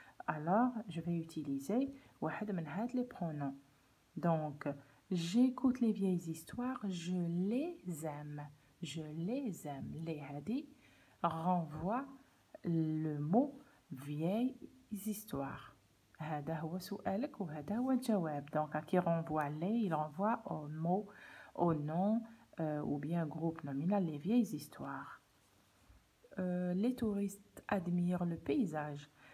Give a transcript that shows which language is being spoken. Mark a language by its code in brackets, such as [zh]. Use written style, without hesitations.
[fr] Alors je vais utiliser [ar] واحد من هاد [fr] les pronoms. Donc j'écoute les vieilles histoires. Je les aime. Je les aime. Les [ar] هادي [fr] renvoie le mot vieilles histoires. [ar] هذا هو سؤالك وهذا هو الجواب. [fr] Donc qui renvoie les, il renvoie au mot, au nom ou bien groupe nominal les vieilles histoires. Les touristes admirent le paysage.